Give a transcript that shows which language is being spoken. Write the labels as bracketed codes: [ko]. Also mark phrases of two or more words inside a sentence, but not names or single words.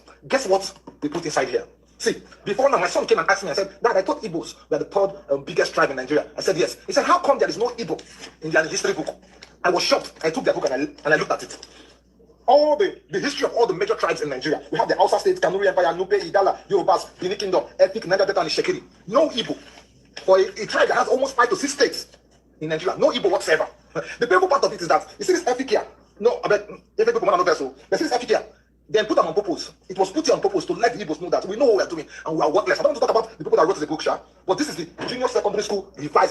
[en] Guess what they put inside here? See, before now, my son came and asked me, I said, Dad, I thought Igbos were the third biggest tribe in Nigeria. I said, yes. He said, how come there is no Igbo in their history book? I was shocked. I took their book and I looked at it. All the history of all the major tribes in Nigeria. We have the Hausa states, Kanuri Empire, Nupe, Igala, Yorubas, Benin Kingdom, Ethnic, Niger Delta, and Shekiri. No Igbo. For a tribe that has almost 5 to 6 states in Nigeria. No Igbo whatsoever. The painful part of it is that, you see this Ethnic here? No, I bet every people want to know so. But see this Ethnic here? Then put them on purpose. It was put here on purpose to let the Igbos know that we know what we are doing and we are worthless. I don't want to talk about the people that wrote the book, but this is the Junior Secondary School Revised.